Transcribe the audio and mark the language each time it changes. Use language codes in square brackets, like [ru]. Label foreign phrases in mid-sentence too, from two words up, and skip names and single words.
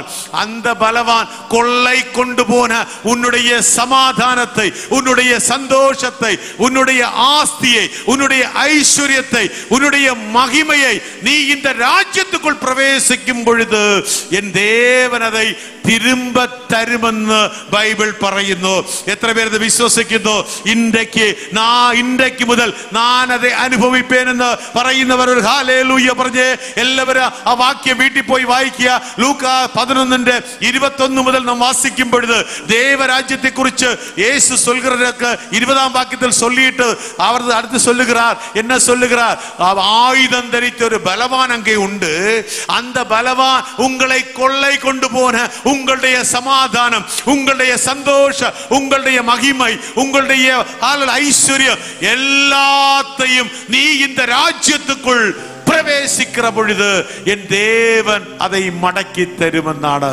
[ta] அந்த பலவான் கொள்ளை கொண்டு போன உன்னுடைய சமாதானத்தை, உன்னுடைய சந்தோஷத்தை, உன்னுடைய ஆஸ்தியை, உன்னுடைய ஐஸ்வர்யத்தை, உன்னுடைய மகிமையை நீ இந்த ராஜ்யத்துக்குள் பிரவேசிக்கும் பொழுது என் தேவன் அதை திரும்ப தருமெന്ന് [ml] ബൈബിൾ പറയുന്നു. എത്ര പേർ ഇത് വിശ്വസിക്കുന്നു? ഇന്നേക്ക് മുതൽ ഞാൻ അത് അനുഭവിപ്പേനെന്ന് പറയുന്നവർ ഒരു ഹല്ലേലൂയ പറഞ്ഞേ. എല്ലാവരും ആ വാക്യം വീട്ടിൽ പോയി വായിക്കുക. [ta] லூக்கா 11:21 முதல் நாம் வாசிக்கும் பொழுது தேவராஜ்யத்தை குறித்து இயேசு சொல்கிறதற்கு 20ஆம் வாக்கியத்தில் சொல்லிட்டு அவர் அடுத்து சொல்லுகிறார். என்ன சொல்லுகிறார்? ஆயுதம் தரித்த ஒரு பலவான் அங்கே உண்டு. அந்த பலவான் உங்களை கொள்ளை கொண்டு போன உங்களுடைய சமாதானம், உங்களுடைய சந்தோஷம், உங்களுடைய மகிமை, உங்களுடைய ஐஸ்வர்யம் எல்லாத்தையும் நீ இந்த ராஜ்யத்துக்குள் பிரவேசிக்கிற பொழுது என் தேவன் அதை மடக்கி தருமெന്നാണ്.